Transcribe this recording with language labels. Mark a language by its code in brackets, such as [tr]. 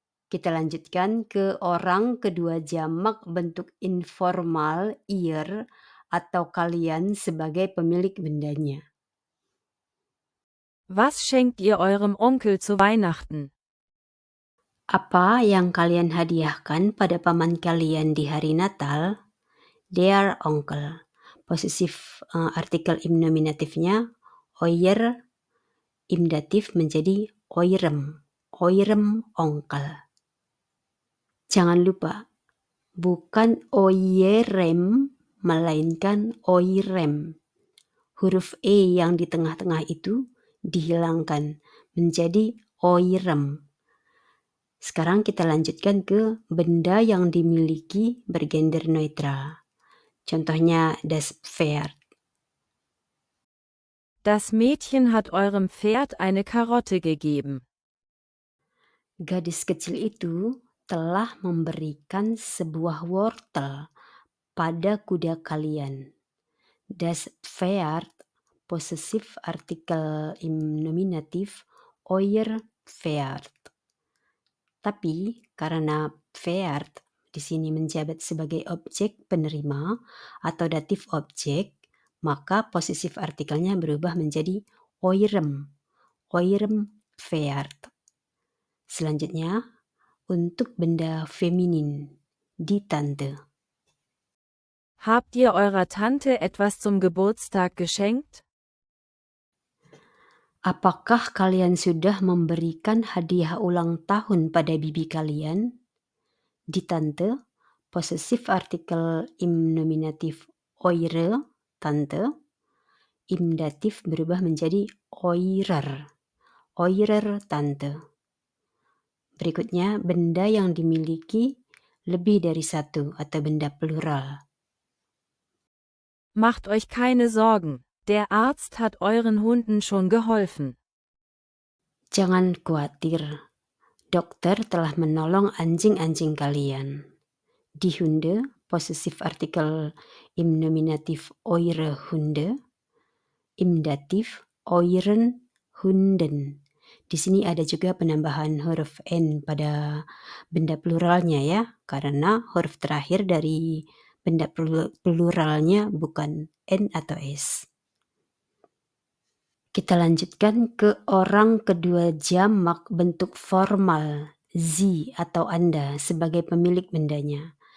[id] Kita lanjutkan ke orang kedua jamak bentuk informal ihr atau kalian sebagai pemilik bendanya. [de] Was schenkt ihr eurem Onkel zu Weihnachten? [id] Apa yang kalian hadiahkan pada paman kalian di hari Natal? [de] Der Onkel. [id] Posesif artikel [de] im nominatifnya euer, im datif menjadi eurem Onkel. [id] Jangan lupa, bukan oierem, melainkan oirem. Huruf E yang di tengah-tengah itu dihilangkan menjadi oirem. Sekarang kita lanjutkan ke benda yang dimiliki bergender neutral. Contohnya [de] das Pferd. Das Mädchen hat eurem Pferd eine Karotte gegeben. [id] Gadis kecil itu telah memberikan sebuah wortel pada kuda kalian. [de] Das Pferd, [id] possessive artikel [de] im Nominativ, euer Pferd. [id] Tapi karena Pferd di sini menjabat sebagai objek penerima atau datif objek, maka possessive artikelnya berubah menjadi [de] eurem, eurem Pferd. [id] Selanjutnya, untuk benda feminin, [de] die Tante. Habt ihr eurer Tante etwas zum Geburtstag geschenkt? [id] Apakah kalian sudah memberikan hadiah ulang tahun pada bibi kalian? [de] Die Tante, [id] possessive artikel [de] im Nominativ eure Tante, im Dativ [id] berubah menjadi [de] eurer, eurer Tante. [id] Berikutnya, benda yang dimiliki lebih dari satu atau benda plural. [de] Macht euch keine Sorgen, der Arzt hat euren Hunden schon geholfen. [id] Jangan khawatir, dokter telah menolong anjing-anjing kalian. [de] Die Hunde, [id] possessive artikel [de] im Nominativ eure Hunde, im Dativ euren Hunden. [id] Di sini ada juga penambahan huruf N pada benda pluralnya ya, karena huruf terakhir dari benda pluralnya bukan N atau S. Kita lanjutkan ke orang kedua jamak bentuk formal, Sie atau Anda sebagai pemilik bendanya.